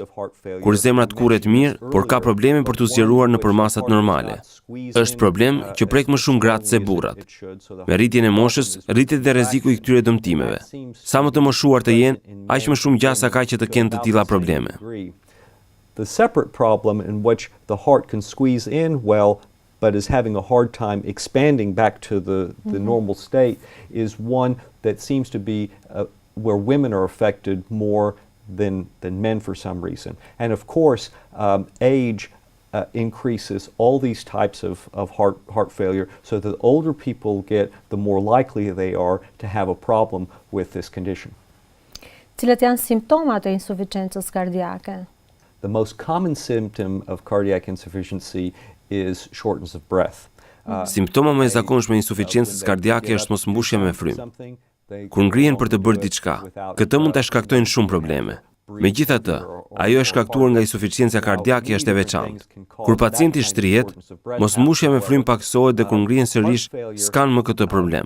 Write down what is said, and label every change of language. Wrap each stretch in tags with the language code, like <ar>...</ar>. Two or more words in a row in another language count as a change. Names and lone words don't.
<sq>Kur zemra të kuret mirë, por ka probleme për t'u zgjeruar nëpër masat normale. Është problem që prek më shumë gratë se burrat. Me rritjen e moshës, rritet dhe rreziku i këtyre dëmtimeve. Sa më të moshuar të jenë, aq më shumë gjasa ka që të kenë të tilla probleme.</sq> <en>The separate problem in which the heart can squeeze in well but is having a hard time expanding back to the normal state is one that seems to be where women are affected more than men for some reason. And of course, age increases all these types of heart failure, so the older people get, the more likely they are to have a problem with this condition.</en> <sq>Cilat janë simptomat e insuficiencës kardiake?</sq> <en>The most common symptom of cardiac insufficiency is shortness of breath.</en> <sq>Simptoma më e zakonshme e insuficiencës kardiake është mosmbushja me frymë. Kur ngrihen për të bërë diçka, këtë mund ta shkaktojnë shumë probleme. Megjithatë, ajo e shkaktuar nga insuficiencia kardiake është e veçantë. Kur pacienti shtrihet, mosmbushja me frymë paksohet dhe kur ngrihen sërish, s'kan më këtë problem.</sq>